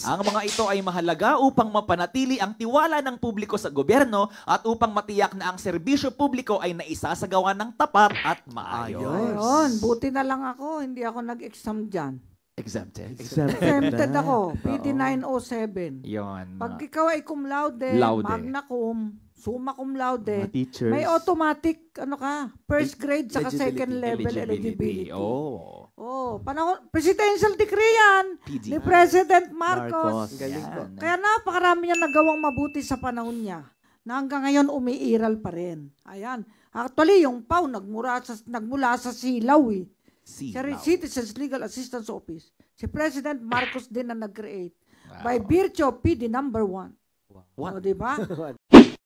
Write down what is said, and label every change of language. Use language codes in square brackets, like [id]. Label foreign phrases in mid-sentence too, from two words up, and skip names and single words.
[tl] Ang mga ito ay mahalaga upang mapanatili ang tiwala ng publiko sa gobyerno at upang matiyak na ang serbisyo publiko ay naisasagawa ng tapat at maayos. Ayun, buti na lang ako. Hindi ako nag-exam dyan. Exempted. Exempted ako. PD 907. Yon. Pag ikaw ay [la] cum laude, [tl] Laude. [la] magna cum, summa cum laude, [tl] Mga teachers. may automatic, [en] first grade [tl] saka Eligibility. [en] second level eligibility. [tl] Oh. Oh, [en] presidential decree [tl] yan PG. ni President Marcos. Marcos. Galing po. Kaya napakarami niya nagawang mabuti sa panahon niya na hanggang ngayon umiiral pa rin. Ayan. Actually, yung PAW nagmula sa Silaw eh. Citizens Legal Assistance Office. Si President Marcos din na nag-create. [en] By virtue of PD number 1. [tl] Wow. O, diba?